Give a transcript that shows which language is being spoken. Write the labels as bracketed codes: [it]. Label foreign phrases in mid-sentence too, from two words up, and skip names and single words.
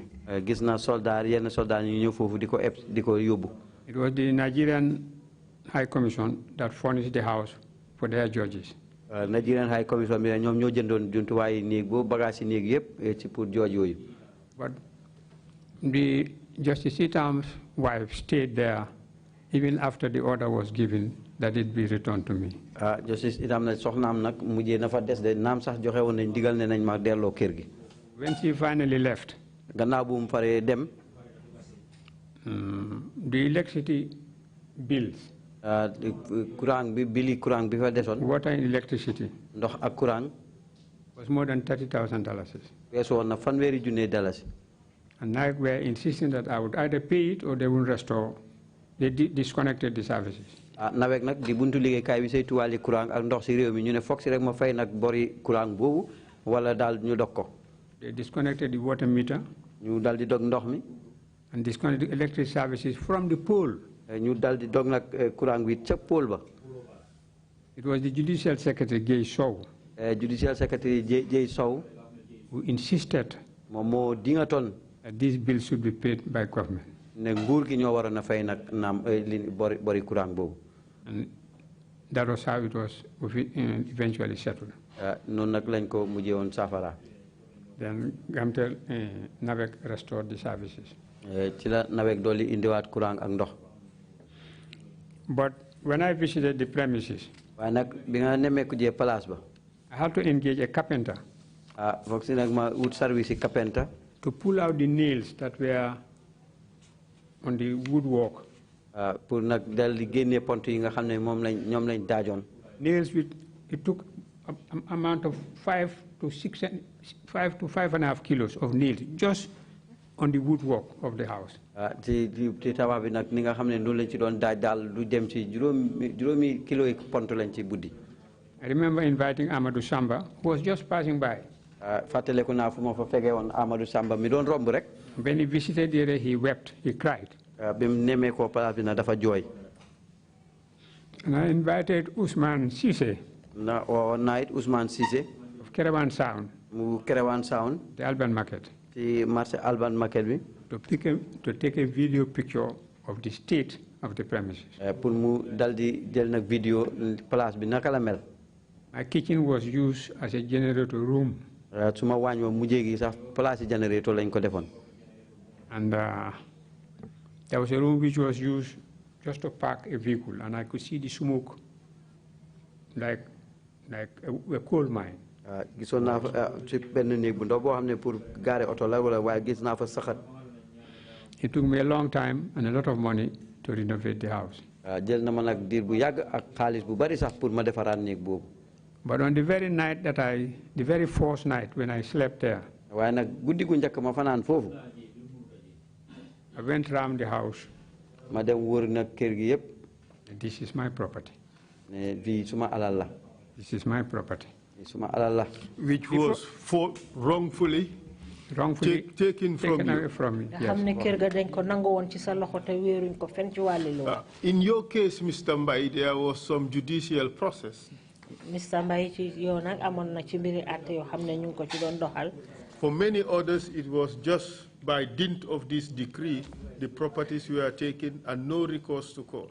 [en] It was the Nigerian High Commission that furnished the house for their judges. Nigerian High Commission But the Justice Itam's wife stayed there even after the order was given that it be returned to me. [wo] Justice Itam na soxnam nak mujjé na fa dess de nam sax joxe won nañ digal ne nañ ma delo kër gi. [en] When she finally left, [wo] gannaaw bu mu faré dem, [en] the electricity bills, [wo] courant bi bili courant bi fa desoon, [en] water and electricity, [wo] ndox ak courant, [en] was more than $30,000. [wo] weesu woon na fanweeri junne dalasi. [en] And I were insisting that I would either pay it or they would restore. They disconnected the services. [wo] Nawek nak di buntu liggéey kay bi saytu wàlli courant ak ndox si réew mi ñu ne foog si rek ma fay nag bori courant boobu wala daal ñu dog ko. [en] They disconnected the water meter. [wo] ñu dal di dog ndox mi. [en] And disconnected electric services from the pole. [wo] ñu dal di dog nag courant bi ca pole ba. [en] It was the Judicial Secretary Jay Sow. Judicial Secretary Jay Sow, who insisted [wo] moom moo dingaton [en] that these bills should be paid by government. [wo] Ne nguur gi ñoo waroon a fay nag naam bori courant boobu. [en] And that was how it was eventually settled. [wo] Noonu nag lañ ko mujjee woon saafara. [en] Then Gamtel Navek restored the services. [wo] Chila Navek doli indiwaat kurang ak ndox. [en] But when I visited the premises, [wo] Waaye nag bi nga nemmeeku jee place ba. [en] I had to engage a carpenter. [wo] Foog si nag ma wut [en] service carpenter. To pull out the nails that were on the woodwork. [wo] Pour nag dal di génne pont yi nga xam ne moom lañ ñoom lañ daajoon. [en] Nails with it took an amount of 5 to 5.5 kilos of nails just on the woodwork of the house. [wo] ci tabax bi nag ni nga xam ne noonu lañ ci doon daaj daal du dem ci juróomi kilo yi pont lañ ci buddi. [en] I remember inviting Amadou Samba, who was just passing by. [wo] Fàttaleku naa fu ma fa fegee woon Amadou Samba mi doon romb rek. [en] When he visited the area, he wept, he cried. [wo] Bi mu nemee ko place bi na dafa jooy. [en] And I invited Ousmane Cissé. [wo] Na woowoon naa it Ousmane Cissé. [en] Of Caravan Sound. [wo] Mu Caravan Sound. [en] The Alban Market. [wo] Ci marché Alban Market bi. [en] To take a video picture of the state of the premises. [wo] Pour mu dal di jël nag vidéo place bi naka la mel. [en] My kitchen was used as a generator room. [wo] Suma waañ ma mujjee gi sax place generator lañ ko defoon. [en] And there was a room which was used just to park a vehicle, and I could see the smoke like a coal mine. [wo] Gisoon naa fa ci benn néeg bu ndaw boo xam ne [fr] pour garer [wo] oto la wala waaye gis naa fa saxat. [en] It took me a long time and a lot of money to renovate the house. [wo] Jël na ma nag diir bu yàgg ak xaalis bu bari sax pour ma defaraat néeg boobu. [en] But on the very night the very first night when I slept there, [wo] waaye nag guddi gu njëkk ma fanaan foofu. [en] I went around the house. [wo] Ma dem wër nag kër gi yëpp. [en] This is my property. [wo] Ne fii suma alal la. [en] This is my property. [wo] Suma alal la. [en] Which was wrongfully taken away from me. Yes. In your case, Mr. Mbai, there was some judicial process. Mr. Mbai, for many others, it was just by dint of this decree, the properties were taken and no recourse to court.